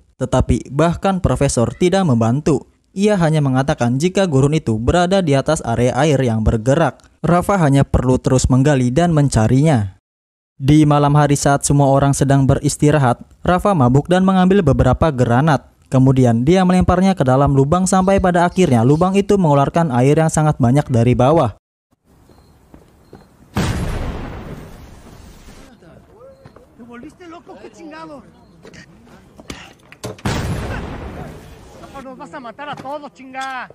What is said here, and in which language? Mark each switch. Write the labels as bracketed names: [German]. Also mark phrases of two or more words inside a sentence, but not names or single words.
[Indonesian] Tetapi bahkan profesor tidak membantu. Ia hanya mengatakan jika gurun itu berada di atas area air yang bergerak. Rafa hanya perlu terus menggali dan mencarinya. Di malam hari saat semua orang sedang beristirahat, Rafa mabuk dan mengambil beberapa granat. Kemudian dia melemparnya ke dalam lubang sampai pada akhirnya lubang itu mengeluarkan air yang sangat banyak dari bawah. [Spanish] Rafa, nos vas a matar a todos, chinga.